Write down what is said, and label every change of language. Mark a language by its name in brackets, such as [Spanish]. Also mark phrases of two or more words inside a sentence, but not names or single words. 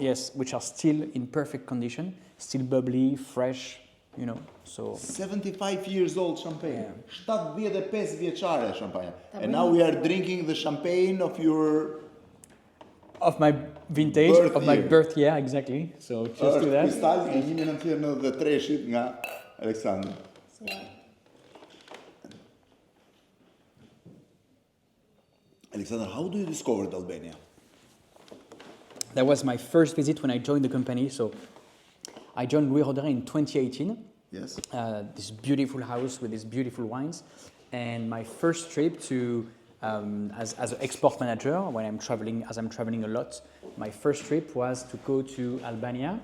[English] Yes, which are still in perfect condition, still bubbly, fresh, so... 75 years old champagne. [Albanian] 75 vjeçare champagne. [English] And now we are drinking the champagne of your... Of my vintage, of my birth year, exactly. So just do that. [Albanian] Kristal nga 1993 nga Aleksandr. [English] Alexander, how do you discover Albania? That was my first visit when I joined the company. So I joined Louis Roeder in 2018. Yes. This beautiful house with these beautiful wines. And my first trip to, as an export manager, as I'm traveling a lot, my first trip was to go to Albania.